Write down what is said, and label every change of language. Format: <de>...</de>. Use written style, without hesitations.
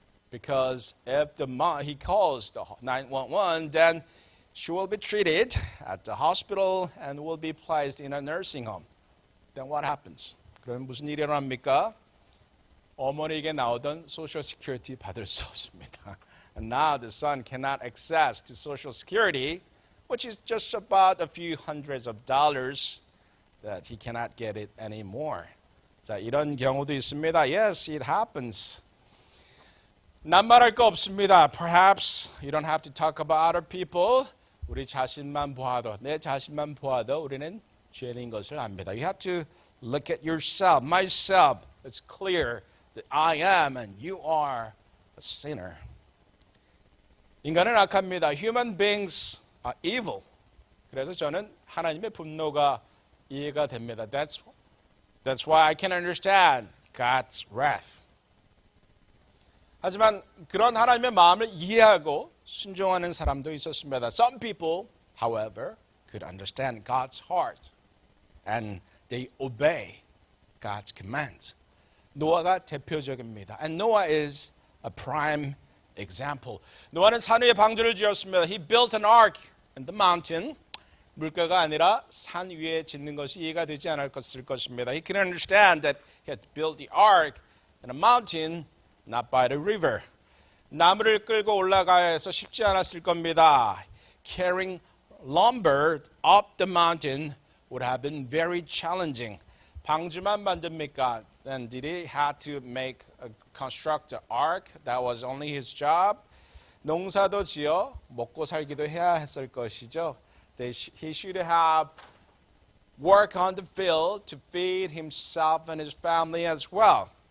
<en>Because if he calls the 911, then she will be treated at the hospital and will be placed in a nursing home. Then what happens?</en> <ko>그럼 무슨 일이 일어납니까? 어머니에게 나오던 소셜 시큐리티 받을 수 없습니다.</ko> <en>And now the son cannot access to social security, which is just about a few hundreds of dollars that he cannot get it anymore.</en> <ko>자, 이런 경우도 있습니다.</ko> <en>Yes, it happens.</en> <ko>낱말할 거 없습니다.</ko> <en>Perhaps you don't have to talk about other people.</en> <ko>우리 자신만 보아도, 내 자신만 보아도 우리는 죄인인 것을 압니다.</ko> <en>You have to look at yourself, myself. It's clear that I am and you are a sinner.</en> <ko>인간은 악합니다.</ko> <en>Human beings are evil.</en> <ko>그래서 저는 하나님의 분노가 이해가 됩니다.</ko> <en>That's why I can understand God's wrath.</en> <ko>하지만 그런 하나님의 마음을 이해하고 순종하는 사람도 있었습니다.</ko> <en>Some people, however, could understand God's heart and they obey God's commands.</en> <ko>노아가 대표적입니다.</ko> <en>And Noah is a prime example.</en> <ko>노아는 산 위에 방주를 지었습니다.</ko> <en>He built an ark in the mountain.</en> <ko>물가가 아니라 산 위에 짓는 것이 이해가 되지 않을 것입니다.</ko> <en>He couldn't understand that he had built the ark in a mountain, not by the river.</en> <ko>나무를 끌고 올라가야 해서 쉽지 않았을 겁니다.</ko> <en>Carrying lumber up the mountain would have been very challenging.</en> <ko>방주만 만듭니까?</ko> <en>Then did he have to construct an ark? That was only his job.</en> <ko>농사도 지어 먹고 살기도 해야 했을 것이죠.</ko> <en>He should have worked on the field to feed himself and his family as well.</en>